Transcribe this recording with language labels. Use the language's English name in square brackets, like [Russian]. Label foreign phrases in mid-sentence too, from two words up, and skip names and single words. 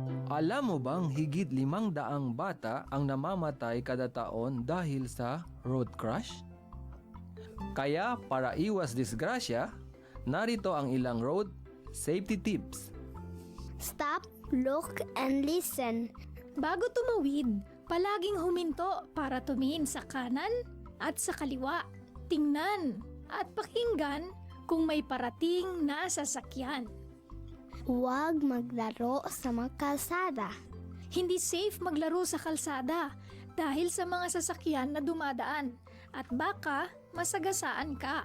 [Filipino] Alam mo bang higit 500 bata ang namamatay kada taon dahil sa [English] road crash? [Filipino] Kaya para iwas disgrasya, narito ang ilang [English] road safety tips. Stop, look, and listen. [Filipino] Bago tumawid, palaging huminto para tumingin sa kanan at sa kaliwa. Tingnan at pakinggan kung may parating na sasakyan. Huwag maglaro sa mga kalsada. Hindi safe maglaro sa kalsada dahil sa mga sasakyan na dumadaan at baka masagasaan ka.